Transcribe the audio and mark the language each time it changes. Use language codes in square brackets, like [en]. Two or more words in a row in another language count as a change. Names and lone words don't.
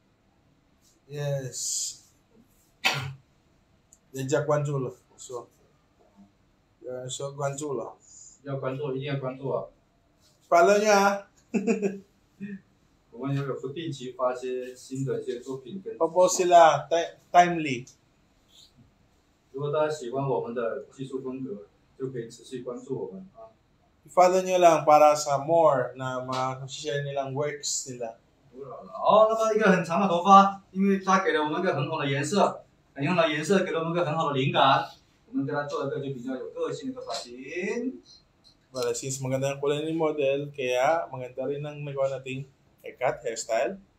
[en] Yes， [zh] 人家关注了，我说，有人说关注了。要关注，一定要关注啊！ follow 你啊。我们也有不定期发一些新的一些作品跟。 [tl] Opo sila timely。 [zh] 如果大家喜欢我们的技术风格，就可以持续关注我们啊。 [tl] I-follow nyo lang para sa more na ma-share nilang works nila. [zh] 好，那么一个很长的头发，因为它给了我们一个很好的颜色，很用的颜色给了我们一个很好的灵感，我们给它做一个就比较有个性的一个发型。 [en] Well, since [tl] maganda ang kulay ni model, kaya maganda rin ang nagawa nating haircut, hairstyle.